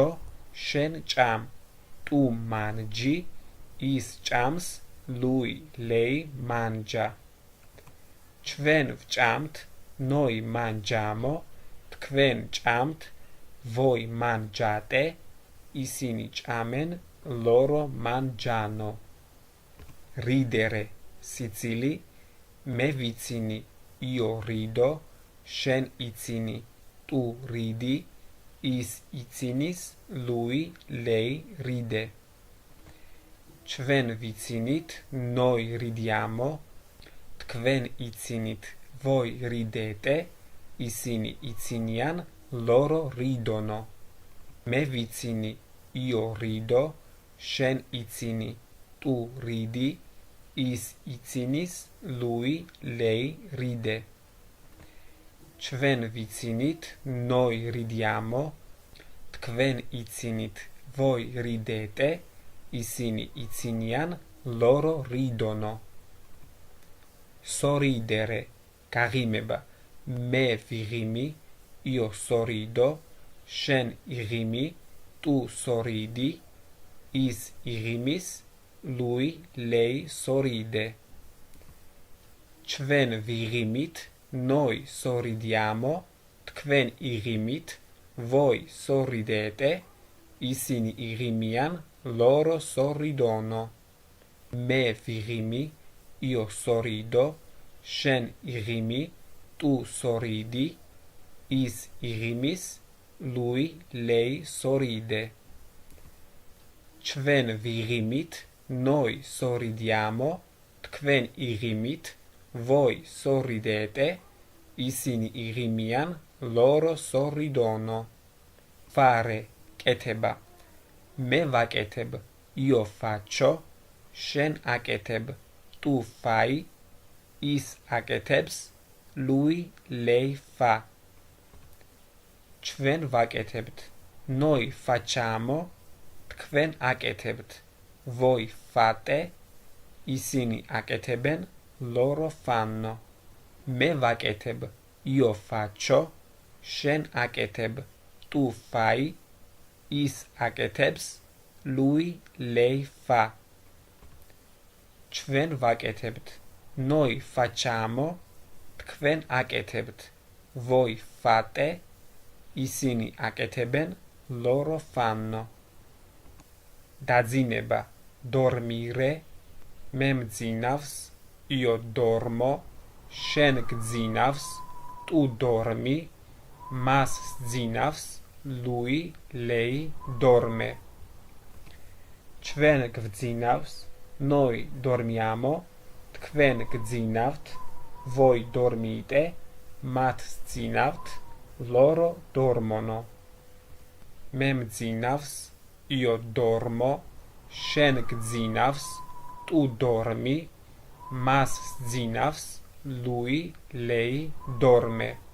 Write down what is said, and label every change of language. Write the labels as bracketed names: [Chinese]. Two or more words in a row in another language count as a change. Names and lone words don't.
[Georgian] შენ ჭამ, [Italian] tu mangi. [Georgian] ის ჭამს, [Italian] lui, lei mangia. [Georgian] ჩვენ ვჭამთ, [Italian] noi mangiamo. [Georgian] თქვენ ჭამთ, [Italian] voi mangiate. [Georgian] ისინი ჭამენ, [Italian] loro mangiano. Ridere, [Georgian] სიცილი. მე ვიცინი, [Italian] io rido. [Georgian] შენ იცინი, [Italian] tu ridi. [Georgian] ის იცინის, [Italian] lui, lei ride. [Georgian] ჩვენ ვიცინით, [Italian] noi ridiamo. [Georgian] თქვენ იცინით, [Italian] voi ridete. [Georgian] ისინი იცინიან, [Italian] loro ridono. [Georgian] მე ვიცინი, [Italian] io rido. [Georgian] შენ იცინი, [Italian] tu ridi. [Georgian] ის იცინის, [Italian] lui, lei ride. [Georgian] ჩვენ ვიცინით, [Italian] noi ridiamo. [Georgian] თქვენ იცინით, [Italian] voi ridete. [Georgian] ისინი იცინიან, [Italian] loro ridono. Sorridere, [Georgian] გაღიმება. მე ვიღიმი, [Italian] io sorrido. [Georgian] შენ იღიმი, [Italian] tu sorridi. [Georgian] ის იღიმის, [Italian] lui, lei sorride. [Georgian] ჩვენ ვიღიმით, [Italian] noi sorridiamo. [Georgian] თქვენ იღიმით, [Italian] voi sorridete, [Georgian] ისინი იღიმიან, [Italian] loro sorridono. [Georgian] მე ვიღიმი, [Italian] io sorrido, [Georgian] შენ იღიმი, [Italian] tu sorridi, [Georgian] ის იღიმის, [Italian] lui, lei sorride. [Georgian] ჩვენ ვიღიმით, [Italian] noi sorridiamo, [Georgian] თქვენ იღიმით, [Italian] voi sorridete, [Georgian] ისინი იღიმიან, [Italian] loro sorridono. fare, [Georgian] კეთება. მე ვაკეთებ, [Italian] io faccio, [Georgian] შენ აკეთებ, [Italian] tu fai, [Georgian] ის აკეთებს, [Italian] lui, lei fa. [Georgian] ჩვენ ვაკეთებთ, [Italian] noi facciamo, [Georgian] თქვენ აკეთებთ, [Italian] voi fate, [Georgian] ისინი აკეთებენ, [Italian] loro fanno. [Georgian] მე ვაკეთებ, [Italian] io faccio, [Georgian] შენ აკეთებ, [Italian] tu fai, [Georgian] ის აკეთებს, [Italian] lui, lei fa. [Georgian] ჩვენ ვაკეთებთ, [Italian] noi facciamo, [Georgian] თქვენ აკეთებთ, [Italian] voi fate, [Georgian] ისინი აკეთებენ, [Italian] loro fanno. [Georgian] დაძინება, dormire, მე მძინავს, [Italian] io dormo, [Georgian] შენ გძინავს, [Italian] tu dormi, [Georgian] მას სძინავს, [Italian] lui, lei dorme. [Georgian] ჩვენ გვძინავს, [Italian] noi dormiamo, [Georgian] თქვენ გძინავთ, [Italian] voi dormite, [Georgian] მათ სძინავთ, [Italian] loro dormono. [Georgian] მე მძინავს, [Italian] io dormo, [Georgian] შენ გძინავს, [Italian] tu dormi, [Georgian] მას სძინავს, [Italian] lui, lei dorme.